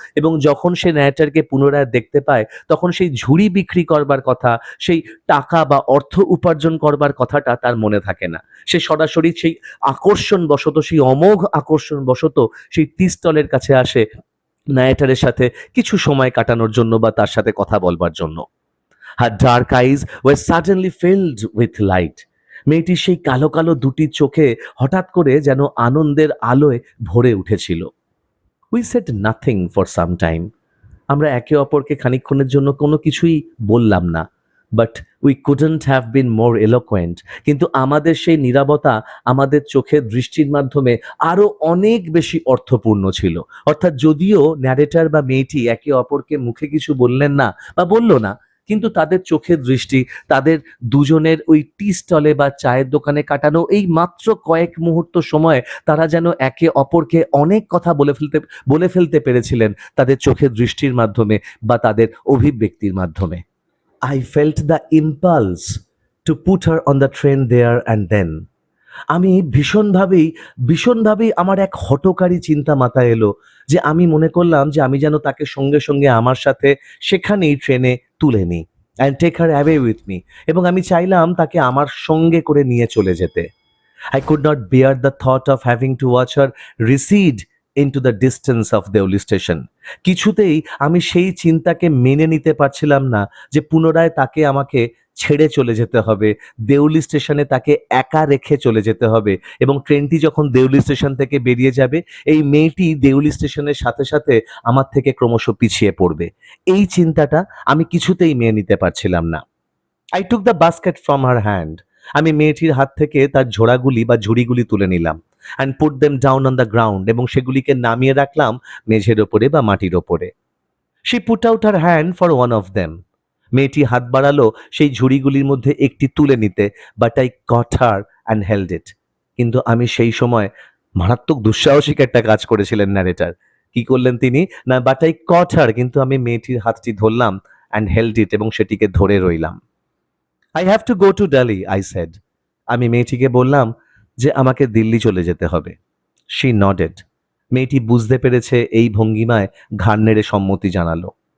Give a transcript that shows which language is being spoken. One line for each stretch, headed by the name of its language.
Bangla: এবং যখন সে ন্যারেটারকে পুনরায় দেখতে পায়, তখন সেই ঝুড়ি বিক্রি করবার কথা, সেই টাকা বা অর্থ উপার্জন করবার কথাটা তার মনে থাকে না। সে সরাসরি সেই আকর্ষণ বশত, সেই অমোঘ আকর্ষণ বশত সেই টি স্টলের কাছে আসে ন্যারেটারের সাথে কিছু সময় কাটানোর জন্য বা তার সাথে কথা বলবার জন্য।
English: Her dark eyes were suddenly filled with light.
Bangla: মেয়েটির সেই কালো কালো দুটি চোখে হঠাৎ করে যেন আনন্দের আলোয় ভরে উঠেছিল।
English: We said nothing for some time.
Bangla: আমরা একে অপরকে খানিকক্ষণের জন্য কোনো কিছুই বললাম না,
English: But we couldn't have been more eloquent.
Bangla: কিন্তু আমাদের সেই নীরবতা আমাদের চোখের দৃষ্টির মাধ্যমে আরো অনেক বেশি অর্থপূর্ণ ছিল। অর্থাৎ যদিও ন্যারেটার বা মেয়েটি একে অপরকে মুখে কিছু বললেন না বা বলল না, কিন্তু তাদের চোখের দৃষ্টি, তাদের দুজনের ওই টি স্টলে বা চায়ের দোকানে কাটানো এই মাত্র কয়েক মুহূর্ত সময় তারা যেন একে অপরকে অনেক কথা বলে ফেলতে পেরেছিলেন তাদের চোখের দৃষ্টির মাধ্যমে বা তাদের অভিব্যক্তির মাধ্যমে।
English: I felt the impulse to put her on the train there and then.
Bangla: আমি ভীষণভাবেই আমার এক হঠকারী চিন্তা মাথায় এলো, যে আমি মনে করলাম যে আমি যেন তাকে সঙ্গে সঙ্গে আমার সাথে সেখানেই ট্রেনে তুলে নিই,
English: And take her away with me.
Bangla: এবং আমি চাইলাম তাকে আমার সঙ্গে করে নিয়ে চলে যেতে।
English: I could not bear the thought of having to watch her recede into the distance of Deuli station.
Bangla: কিছুতেই আমি সেই চিন্তাকে মেনে নিতে পারছিলাম না যে পুনরায় তাকে আমাকে ছেড়ে চলে যেতে হবে, দেউলি স্টেশনে তাকে একা রেখে চলে যেতে হবে, এবং ট্রেনটি যখন দেউলি স্টেশন থেকে বেরিয়ে যাবে, এই মেয়েটি দেউলি স্টেশনের সাথে সাথে আমার থেকে ক্রমশ পিছিয়ে পড়বে। এই চিন্তাটা আমি কিছুতেই মেনে নিতে পারছিলাম না।
English: I took the basket from her hand.
Bangla: আমি মেয়েটির হাত থেকে তার ঝোড়াগুলি বা ঝুড়িগুলি তুলে নিলাম,
English: and put them down on the ground,
Bangla: এবং সেগুলিকে নামিয়ে রাখলাম মেঝের ওপরে বা মাটির ওপরে।
English: She put out her hand for one of them.
Bangla: মেয়েটি হাত বাড়ালো সেই ঝুড়িগুলির মধ্যে একটি তুলে নিতে,
English: but I caught her and held it.
Bangla: কিন্তু আমি সেই সময় মারাত্মক দুঃসাহসিক একটা কাজ করেছিলেন ন্যারেটার। কি করলেন তিনি? না,
English: but I caught her,
Bangla: কিন্তু আমি মেয়েটির হাতটি ধরলাম
English: and held it,
Bangla: এবং সেটিকে ধরে রইলাম।
English: I have to go to Delhi, I said.
Bangla: আমি মেয়েটিকে বললাম যে আমাকে দিল্লি চলে যেতে হবে।
English: She nodded.
Bangla: মেয়েটি বুঝতে পেরেছে এই ভঙ্গিমায় ঘাড় নেড়ে সম্মতি জানালো।